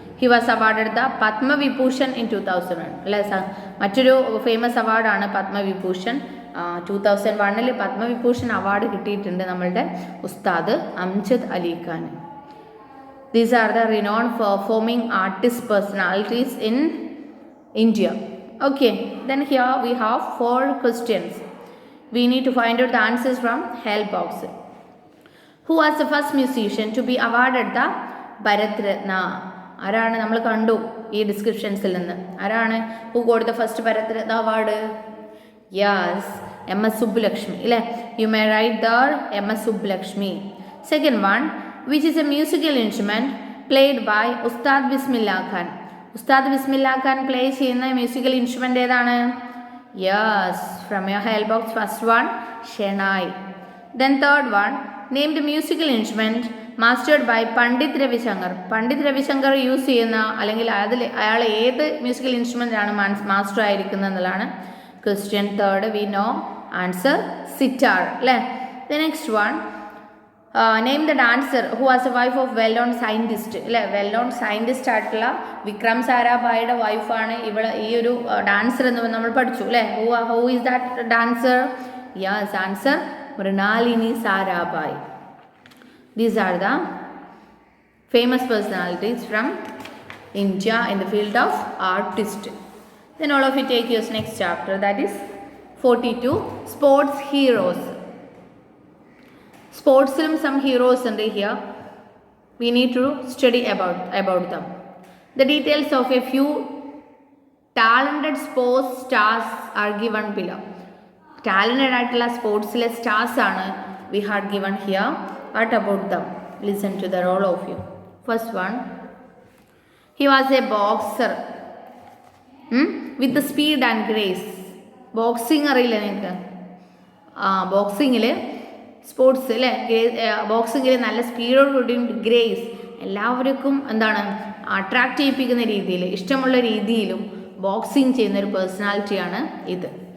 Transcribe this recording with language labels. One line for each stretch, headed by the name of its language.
English: He was awarded the Padma Vibhushan in 2001 അല്ലേ.
Malayalam: മറ്റൊരു famous അവാർഡാണ് പത്മവിഭൂഷൺ. 2001 പത്മവിഭൂഷൺ അവാർഡ് കിട്ടിയിട്ടുണ്ട് നമ്മളുടെ ഉസ്താദ് Amjad Ali Khan.
English: These are the renowned performing artist personalities in India. Okay, then here we have 4 questions. We need to find out the answers from help box. Who was the first musician to be awarded the Bharat Ratna?
Malayalam: ആരാണ്? നമ്മൾ കണ്ടു ഈ ഡിസ്ക്രിപ്ഷൻസിൽ നിന്ന്. ആരാണ്?
English: Who got the first Bharat Ratna award? Yes, MS Subbulakshmi അല്ലേ. You may write there MS Subbulakshmi. Second one, which is a musical instrument played by Ustad Bismillah Khan?
Malayalam: ഉസ്താദ് ബിസ്മില്ല Khan play ചെയ്യുന്ന musical instrument ഏതാണ്?
English: Yes, from your help box. First one shehnai. Then third one, name the musical instrument mastered by Pandit Ravi Shankar.
Malayalam: Pandit Ravishankar use ചെയ്യുന്ന അല്ലെങ്കിൽ അയാൾ ഏത് musical instrument ആണ് master ആയിരിക്കുന്നത് എന്നുള്ളതാണ് question.
English: third we know answer sitar
Malayalam: അല്ലേ.
English: the next one, name the dancer who was a wife of well known scientist
Malayalam: അല്ലേ, well known scientist ആയിട്ടുള്ള വിക്രം സാരാഭായിയുടെ വൈഫാണ് ഇവിടെ ഈ ഒരു ഡാൻസർ എന്ന് നമ്മൾ പഠിച്ചു അല്ലേ.
English: Who is that dancer? Yes, answer Mrinalini Sarabhai. These are the famous personalities from India in the field of artist. Then all of you take your next chapter, that is 42, sports heroes. Sports some heroes under here. We need to study about them. The details of a few talented sports stars are given below. Talented
Malayalam: ആയിട്ടുള്ള സ്പോർട്സിലെ stars ആണ്
English: we had given here. What about them? Listen to the all of you. First one, he was a boxer with the speed and grace.
Malayalam: Boxing അറിയില്ല നിങ്ങൾക്ക്? ബോക്സിങ്ങിൽ sports അല്ലേ, ബോക്സിങ്ങിൽ നല്ല സ്പീഡോട് കൂടിയും grace, എല്ലാവർക്കും എന്താണ് attract ചെയ്യിപ്പിക്കുന്ന രീതിയിൽ, ഇഷ്ടമുള്ള രീതിയിലും ബോക്സിങ് ചെയ്യുന്ന ഒരു പേഴ്സണാലിറ്റിയാണ് ഇത്.